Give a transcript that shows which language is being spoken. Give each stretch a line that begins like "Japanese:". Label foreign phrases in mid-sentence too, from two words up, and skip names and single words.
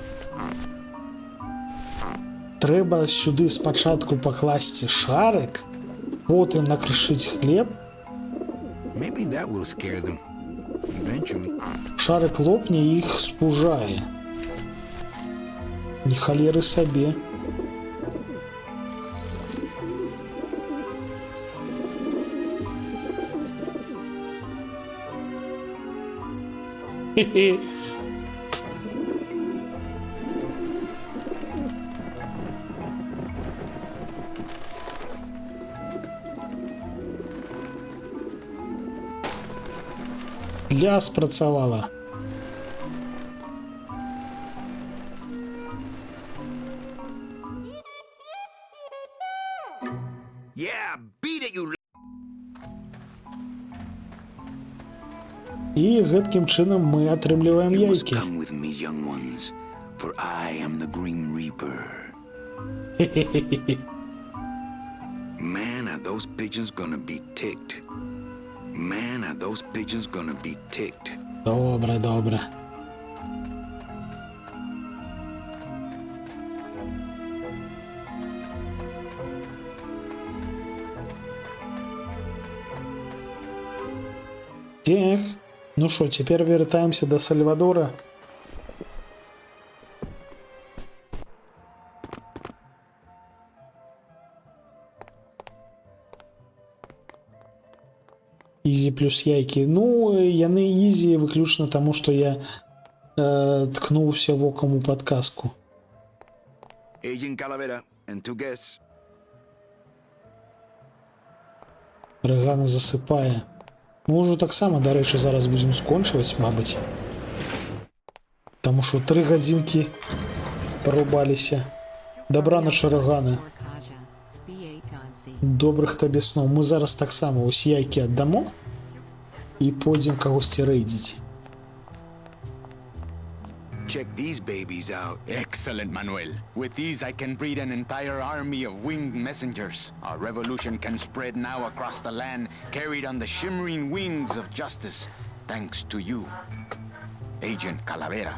Belarusian: Трэба сюды спачатку пакласці шарык, потым накрышыць хлеб.
English: Maybe that will scare them. Eventually.
Belarusian: Шарик лопне і іх спужае. Ні халеры сабе. Хе-хе. Ля спрацавала.
English: Yeah, beat it, you.
Belarusian: І гэткім чынам мы атрымліваем
English: You must
Belarusian: яйкі.
English: come with me, young ones, for I am the Green Reaper. Man, are those pigeons gonna be ticked. Man, are those pigeons gonna be ticked.
Russian: Добре, добре. Так, ну что, теперь вертаемся до Сальвадора.
Belarusian: Ізі плюс яйкі. Ну, яны ізі выключна таму, што я ткнуўся вокам у падказку.
English: Agent Calavera and two guests.
Belarusian: Рэгана засыпае. Мы ўжо таксама, дарэчы, зараз будзем скончваць, мабыць. Таму што 3 гадзінкі парубаліся. Дабраначы, Рэганы. Добрых табе сноў. Мы зараз таксама ось яйкі аддамо і пойдзем кагосьці рэйдзіць.
English: Check these babies out. Excellent, Manuel. With these, I can breed an entire army of winged messengers. Our revolution can spread now across the land, carried on the shimmering wings of justice, thanks to you, Agent Calavera.